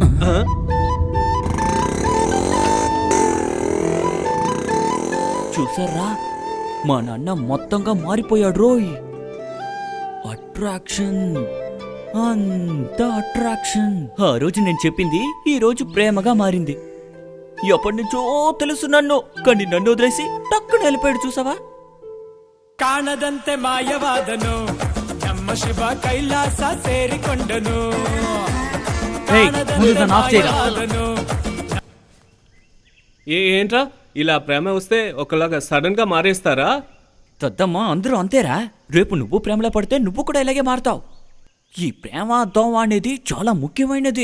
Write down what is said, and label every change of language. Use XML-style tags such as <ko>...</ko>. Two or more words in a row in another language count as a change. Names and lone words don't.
<te>చూసారా, మా నాన్న మొత్తంగా మారిపోయాడు రోయ్. అట్రాక్షన్, అంత అట్రాక్షన్. ఆ రోజు నేను చెప్పింది ఈ రోజు ప్రేమగా మారింది. ఎప్పటి నుంచో తెలుసు నన్ను, కానీ నన్ను వదిలేసి టక్కున వెళ్ళిపోయాడు. చూసావా?</te> <kn>ಕಾಣದಂತೆ ಮಾಯವಾದನು ನಮ್ಮ ಶಿವ ಕೈಲಾಸ ಸೇರಿಕೊಂಡನು</kn> <te>ఏయ్, ముందు దాన్ని ఆఫ్ చేయరా.</te> <kn>ಮಾಯವಾದನು</kn> <te>ఏంట్రా ఇలా ప్రేమ వస్తే ఒకలాగా సడన్ గా మారేస్తారా? తద్దమ్మ, అందరూ అంతేరా. రేపు నువ్వు ప్రేమలో పడితే నువ్వు కూడా ఇలాగే మారుతావు. ఈ ప్రేమ దోమ అనేది చాలా ముఖ్యమైనది.</te>